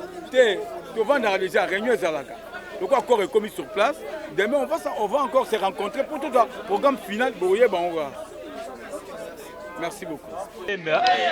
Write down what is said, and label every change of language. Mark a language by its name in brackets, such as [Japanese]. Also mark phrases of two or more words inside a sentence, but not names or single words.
[Lingala] Te, tovandaka déjà, réunion ezalaka. [French] Donc, accord est commis sur place. Demain, on va, sa-, on va encore se rencontrer pour tout le programme final. Boye, bah, on va. Merci beaucoup. [Lingala] Benda.